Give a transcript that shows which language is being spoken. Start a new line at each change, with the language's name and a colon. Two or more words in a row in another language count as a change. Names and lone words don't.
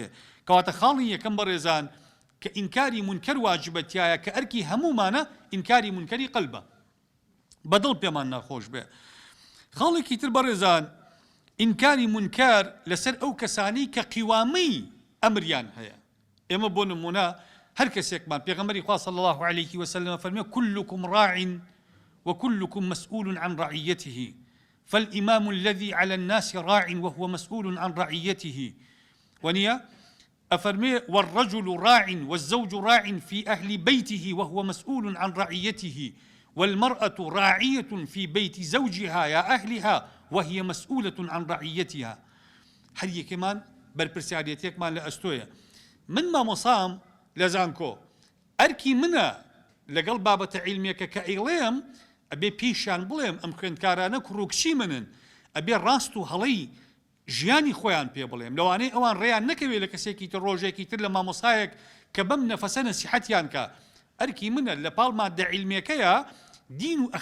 Central Kurdish: کەواتە خاڵی یەکەم بەڕێزان کە ئینکاری مونکەر واجبەتیایە، کە ئەرکی هەمومانە ئینکاری مونکەری قەلبە، بەدڵ پێمان ناخۆش بێ. خاڵێکی تر بەڕێزان، ئینکاری مونکەر لەسەر ئەو کەسانی کە قیوامەی ئەمریان هەیە. ئێمە بۆ نمونە هەر کەسێکمان، پێغەمبەری خوا
Arabic: صلی الله عليه وسلم فەرمێ كلكم راع وكلكم مسؤول عن رعيته فالإمام الذي على الناس راع وهو مسؤول عن رعيته. ونيا أفرمي والرجل راع والزوج راع في أهل بيته وهو مسؤول عن رعيته والمرأة راعية في بيت زوجها يا أهلها وهي مسؤولة عن رعيتها.
Central Kurdish: هل كمان برپرسیاریەتێکمان لە ئەستۆیە، من مامۆسام لە زانکۆ ئەرکی منە لەگەڵ بابەتە عیلمیەکە کە ئەیڵێم ئەبێ پیشان بڵێم ئەم خوێندکارانە کوڕوکچی منن ئەبێ ڕاست و هەڵەی ژیانی خۆیان پێ بڵێم لەوانەیە ئەوان ڕێیان نەکەوێت لە کەسێکی تر ڕۆژێکی تر لە مامۆسایەک کە بەم نەفەسە نەسیحەتیان کە ئەرکی منە لە پاڵ مادە عیلمیەکەیە دین و